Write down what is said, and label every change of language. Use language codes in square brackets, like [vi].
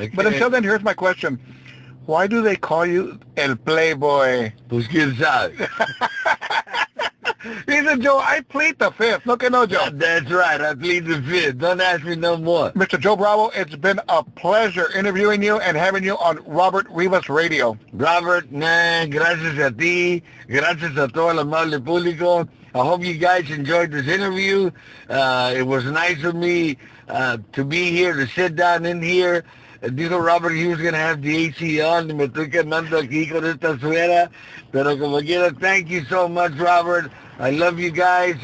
[en] But until then, here's my question. Why do they call you El Playboy? [es] Pues quién sabe. [en] He said, Joe, I plead the fifth. Look at no, Joe. That's right. I plead the fifth. Don't ask me no more. Mr. Joe Bravo, it's been a pleasure interviewing you and having you on Robert Rivas Radio. [es] Robert, gracias a ti. Gracias a todo el amable público. [en] I hope you guys enjoyed this interview. It was nice of me to be here, to sit down in here. [es] Dijo Robert [en] he was going to have the AC on [es] y me estoy quemando aquí con esta suera. Pero como quiera, [en] thank you so much, Robert. I love you guys.